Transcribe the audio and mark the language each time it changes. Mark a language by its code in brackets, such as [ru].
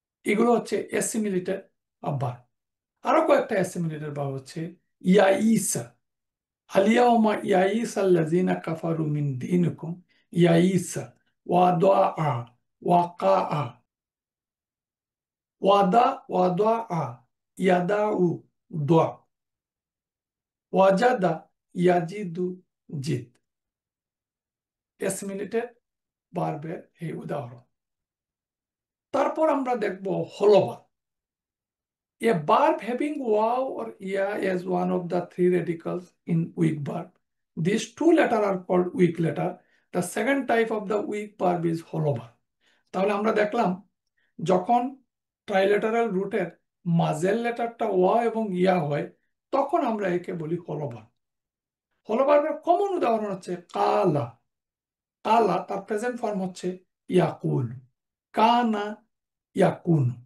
[bn] এগুলো হচ্ছে অ্যাসিমিলেটেড ভার্ব। আরো কয়েকটা অ্যাসিমিলেটেড ভার্ব হচ্ছে ইয়াইসা, [ar] আলিয়াউমা ইয়াইসা আল্লাযিনা কাফারু মিন দীনিকুম, [bn] ইয়াইসা, ওয়াদা, ওয়াকা, ওয়াদা, ওয়াদা, ইয়াদাউ, দোয়া, ওয়াজাদা, ইয়াজিদু, জিদ, এসিমিলেটেড ভার্বের এই উদাহরণ। তারপর আমরা দেখব হলবার। [en] A verb having wow or ia as one of the three radicals in weak verb. These two letters are called weak letter. The second type of the weak verb is hollow verb. [bn] তাহলে আমরা দেখলাম যখন ট্রাইলেটারাল রুটের muzzle লেটারটা ওয়া এবং ইয়া হয় তখন আমরা একে বলি হলো ভার্ব। হলো ভার্বের কমন উদাহরণ হচ্ছে কালা। কালা তার প্রেজেন্ট ফর্ম হচ্ছে ইয়াকুল, কানা, ইয়াকুন।